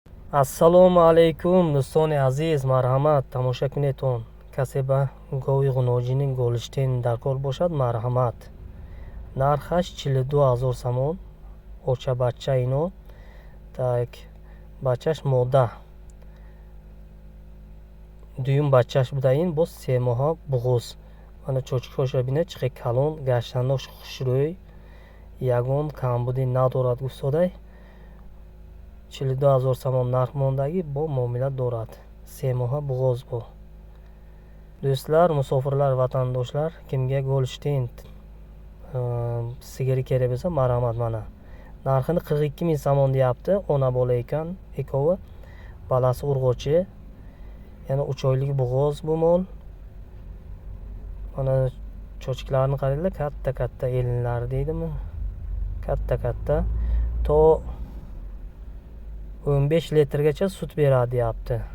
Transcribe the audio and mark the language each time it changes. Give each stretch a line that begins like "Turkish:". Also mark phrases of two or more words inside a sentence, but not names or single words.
Arabic: السلام عليكم
Tajik: do'stoni aziz, marhamat тамошо кунедтон. Касе ба гови ғуноҷини Голштейн дар кор бошад, марҳамат. Нархаш 42000 сомон. Оча бача ино. Так, бачаш мода. Дуюм бачаш буда ин бо 3 моҳа буғуз. Мана чочкашо бинед чӣ калон, гаштанош хушрӯй. Ягон камбуди надорад гуфтодай. 42000 сомон нарх мондагӣ бо муомила дорад. 3 моҳа буғоз бо.
Uzbek: Дӯстлар, мусофирлар, ватандошлар, кимга Голштейн сигири кере беса, марҳамат мана. Нархини 42 000 сомон deyapti. Ona bola ekan ikkovi. Balasi urg'ochi. Yana 3 oylik bo'g'oz bu mol. Mana chochklarini qaranglar, katta-katta elinlar deydimi? Katta-katta. To 15 litrgacha sut beradi deyapti.